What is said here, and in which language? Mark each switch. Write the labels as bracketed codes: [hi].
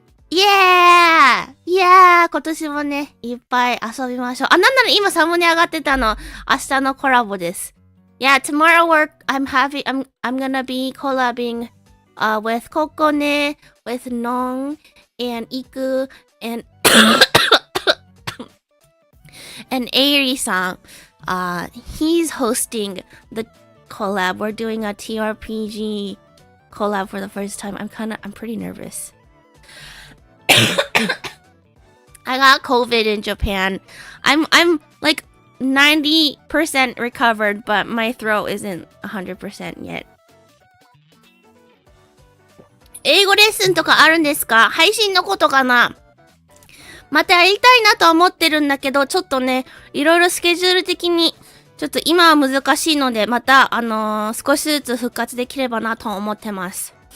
[ja] イエーイ今年もね、いっぱい遊びましょう。なんなら今サムネ上がってたの、明日のコラボです。 [en] Yeah, tomorrow I'm gonna be collabing with Kokone, with Nong, and Iku, and and Airi-san. He's hosting the collab. We're doing a TRPG collab for the first time. I'm pretty nervous. I got COVID in Japan. I'm like 90% recovered, but my throat isn't 100% yet. [ja] 英語レッスンとかあるんですか？配信のことかな？またやりたいなとは思ってるんだけど、ちょっとね、いろいろスケジュール的に、ちょっと今は難しいので、また、少しずつ復活できればなと思ってます。